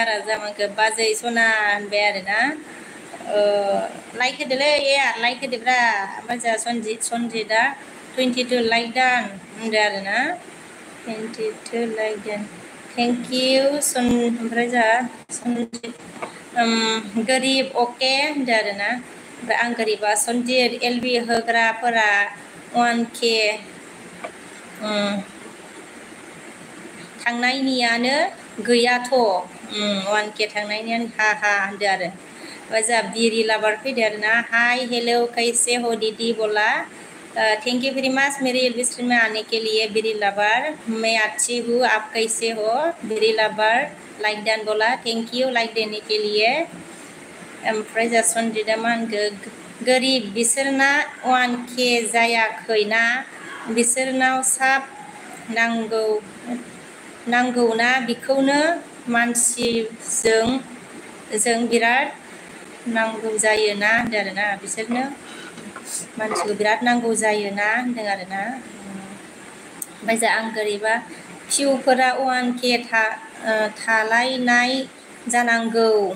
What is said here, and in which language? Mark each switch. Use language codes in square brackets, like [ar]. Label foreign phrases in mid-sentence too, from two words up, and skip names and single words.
[brx] आर जामाखो बाजै सना होनबाय आरोना लाइक होदोलै ए आर लाइक होदोब्रा ओमफ्राय जोंहा सनजितआ 22 [en] like done [brx] होनदों आरोना 22 लाइक दान [en] thank you [brx] ओमफ्राय जोंहा सनजित गोरिब अके होनदों आरोना ओमफ्राय आं गोरिबा सनजित एलबि होग्राफोरा 1K थांनायनियानो गैयाथ' 1K थांनायनियानो हा होनदों आरो ओमफ्राय जोंहा बिरि लाबार फैदो आरोना [en] hi hello [hi] कैसे हो दीदी बोला [en] thank you very much [hi] मेरी एलबी स्ट्रीम में आने के लिए बिरी लवर मैं अच्छी हूँ आप कैसे हो बिरी लवर [en] like done [hi] बोला [en] thank you [hi] लाइक देने के लिए [brx] ओमफ्राय जोंहा सनजितआ मा होनखो गोरिब बिसोरना 1K जायाखैना बिसोरनाव साब नांगौना बिखौनो मानसिजों बिराद नांगौ जायोना होनदों आरोना बिसोरनो मानसिखौ बिराद नांगौ जायोना होनदों आरोना ओमफ्राय जोंहा आं गोरिबा फिउफोरा 1K थालायनाय जानांगौ